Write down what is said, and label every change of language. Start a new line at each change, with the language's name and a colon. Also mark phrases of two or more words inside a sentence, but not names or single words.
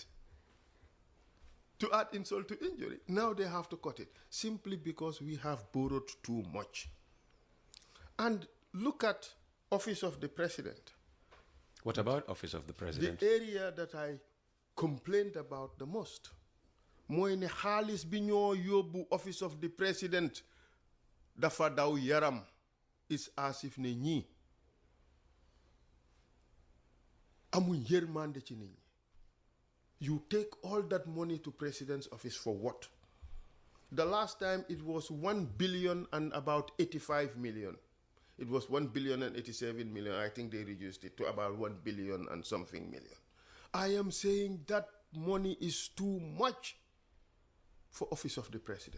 English: To add insult to injury, now they have to cut it simply because we have borrowed too much. And look at Office of the President. What about Office of the President? The area that I complained about the most.
Wolof: Mooy ne xaalis bi ñoo yóbbu
English: Office of the President
Wolof: dafa daw yaram.
English: It's as if
Wolof: ne ñii amuñ yërmande ci nit ñi.
English: You take all that money to President's office for what? The last time it was 1 billion and about 85 million. It was 1 billion and 87 million. I think they reduced it to about 1 billion and something million. I am saying that money is too much for Office of the President.